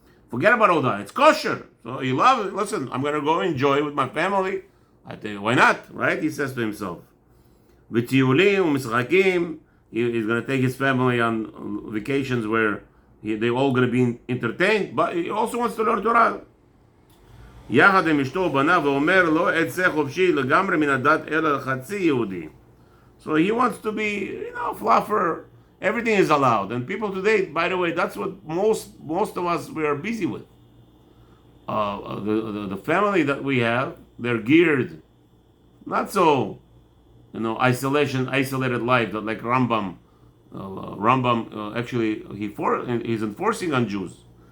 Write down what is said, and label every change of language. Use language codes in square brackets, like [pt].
[en] Forget about all that. It's kosher. So you love it. Listen, I'm going to go enjoy with my family. I tell you, why not? Right? He says to himself. [he] V'tiyulim u'mischakim. [en] He's going to take his family on vacations where they're all going to be entertained, but he also wants to learn Torah. [he] יחד עם אשתו ובניו ואומר לא אצא חופשי לגמרי מן הדת אלא לחצי יהודי. [en] So he wants to be, fluffer Everything is allowed. And people today, by the way, that's what most of us, we are busy with. The family that we have, they're geared, not so, isolated life that like Rambam. Rambam actually he's enforcing on Jews.